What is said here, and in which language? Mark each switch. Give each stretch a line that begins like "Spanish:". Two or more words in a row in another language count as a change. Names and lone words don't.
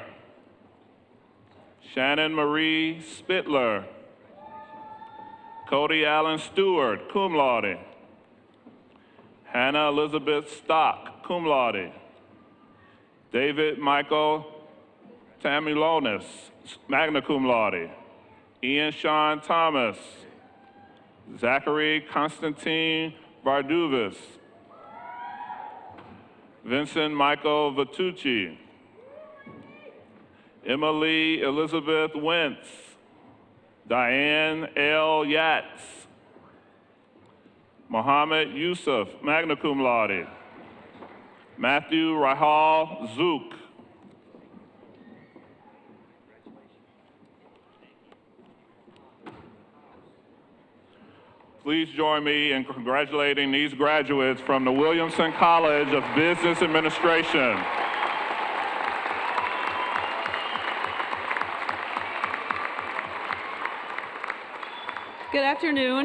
English: Shannon Marie Spittler. Cody Allen Stewart,
Latin: cum laude.
English: Hannah Elizabeth Stock,
Latin: cum laude.
English: David Michael Tamilonis,
Latin: magna cum laude.
English: Ian Sean Thomas. Zachary Constantine Varduvis. Vincent Michael Vitucci. Emily Elizabeth Wentz. Diane L. Yatz. Mohammed Yusuf,
Latin: magna cum laude.
English: Matthew Rahal Zook. Please join me in congratulating these graduates from the Williamson College of Business Administration. Good afternoon.